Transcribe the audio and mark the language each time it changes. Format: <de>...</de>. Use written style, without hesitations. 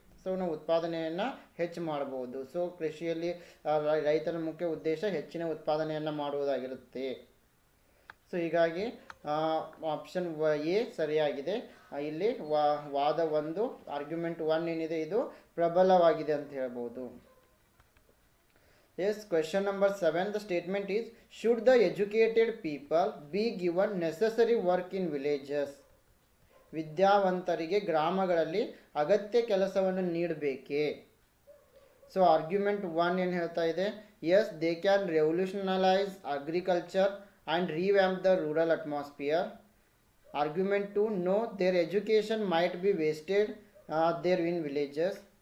<kn>So ನಾವು ಉತ್ಪಾದನೆಯನ್ನು ಹೆಚ್ಚು ಮಾಡ್ಬೋದು. ಸೊ ಕೃಷಿಯಲ್ಲಿ ರೈತರ ಮುಖ್ಯ ಉದ್ದೇಶ ಹೆಚ್ಚಿನ ಉತ್ಪಾದನೆಯನ್ನು ಮಾಡುವುದಾಗಿರುತ್ತೆ. ಸೊ ಹೀಗಾಗಿ ಆಪ್ಷನ್ ಎ ಸರಿಯಾಗಿದೆ. ಇಲ್ಲಿ ವಾದ 1 ಆರ್ಗ್ಯುಮೆಂಟ್ 1 ಏನಿದೆ ಇದು ಪ್ರಬಲವಾಗಿದೆ ಅಂತ ಹೇಳ್ಬೋದು.</kn> <en>Yes, question number 7, the statement is, should the educated people be given necessary work in villages?</en> <kn>ವಿದ್ಯಾವಂತರಿಗೆ ಗ್ರಾಮಗಳಲ್ಲಿ ಅಗತ್ಯ ಕೆಲಸವನ್ನು ನೀಡಬೇಕೇ.</kn> <en>so argument 1</en> <kn>ಏನು ಹೇಳ್ತಾ ಇದೆ,</kn> <en>Yes they can revolutionalise agriculture and revamp the rural atmosphere. Argument 2, no there education might be wasted there in villages.</en>